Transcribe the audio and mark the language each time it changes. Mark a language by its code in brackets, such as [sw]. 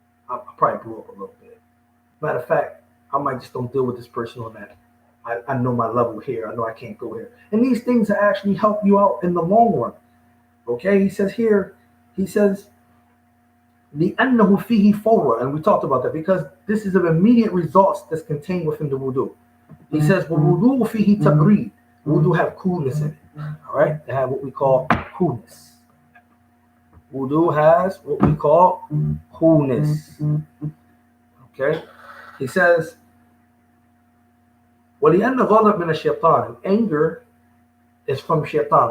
[en] I probably blew up a little bit. Matter of fact, I might just don't deal with this person on that. I know my level here. I know I can't go here. And these things actually help you out in the long run. Okay, he says here, [ar] لِأَنَّهُ فِيهِ فَوْرًا, [en] and we talked about that because this is an immediate results that's contained within the wudu. He says, [ar] وَالْوُضُوءُ فِيهِ تَبْرِيد. [en] Wudu have coolness in it. All right, they have what we call coolness. Wudu has what we call coolness. Okay, he says, [ar] وَلِأَنَّ غَضَبْ مِنَ الشَّيْطَانِ, [en] anger is from shaitan.